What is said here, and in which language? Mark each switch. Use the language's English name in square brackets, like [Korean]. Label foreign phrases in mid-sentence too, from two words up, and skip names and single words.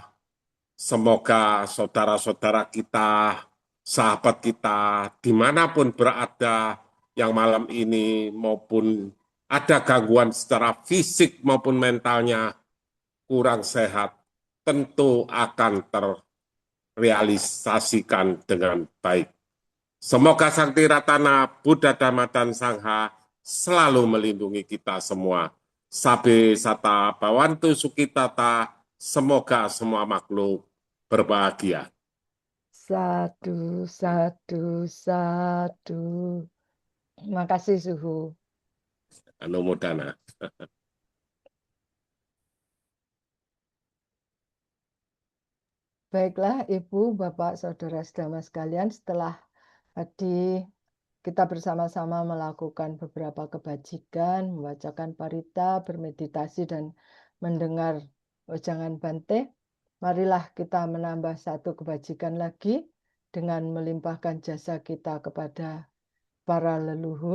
[Indonesian] Semoga saudara-saudara kita, sahabat kita, dimanapun berada yang malam ini maupun ada gangguan secara fisik maupun mentalnya kurang sehat, tentu akan terrealisasikan dengan baik. Semoga Sang Tiratana, Buddha, Dhamma, dan Sangha selalu melindungi kita semua. [Pali] Sabe sata bawantu sukitata, [Indonesian] semoga semua makhluk berbahagia. Satu, satu, satu. Terima kasih, Suhu. Anumodana. Baiklah, Ibu, Bapak, Saudara sedama sekalian, setelah tadi kita bersama-sama melakukan beberapa kebajikan, membacakan parita, bermeditasi, dan mendengar wejangan Bante, marilah kita menambah satu kebajikan lagi dengan melimpahkan jasa kita kepada para leluhur.